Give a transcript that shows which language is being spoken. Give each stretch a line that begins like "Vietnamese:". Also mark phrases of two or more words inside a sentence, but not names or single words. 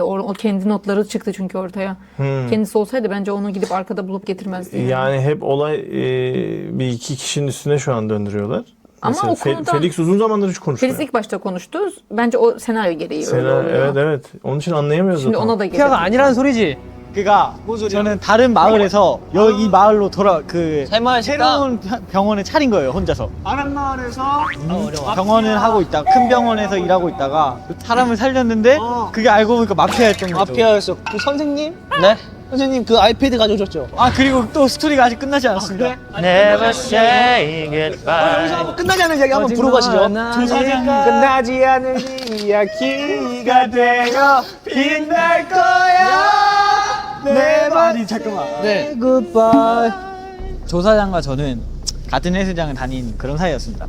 Turkish: O kendi notları çıktı çünkü ortaya. Kendisi olsaydı bence onu gidip arkada bulup getirmezdi. Yani hep olay bir iki kişinin üstüne şu an döndürüyorlar. Ama Mesela o konuda- Felix uzun zamandır hiç konuşmuyor. Felix ilk başta konuştu. Bence o senaryo gereği öyle oluyor. Evet. onun için anlayamıyoruz Şimdi zaten. ona da
Korean: 마피아가
Turkish: gelir.
Korean: 아니라는 소리지. 그러니까 저는 다른 마을에서 여기 마을로 새로운 병원을 차린 거예요, 혼자서. 다른 마을에서 병원을 하고 있다. 큰 병원에서 일하고 있다가 사람을 살렸는데 그게 알고 보니까 마피아였던 거죠. 마피아였어. 그 선생님? 네? 선생님 그 아이패드 가져오셨죠? 아, 그리고 또 스토리가 아직 끝나지 않았습니다.
English: Never say goodbye.
Korean: 여기서 한번 끝나지 않은 이야기 한번 부르고 가시죠. 끝나지 않은 이야기가 되어 빛날 거야. 내 아니, 잠깐만. 네. 굿바이. 조사장과 저는 같은 헬스장을 다닌 그런 사이였습니다.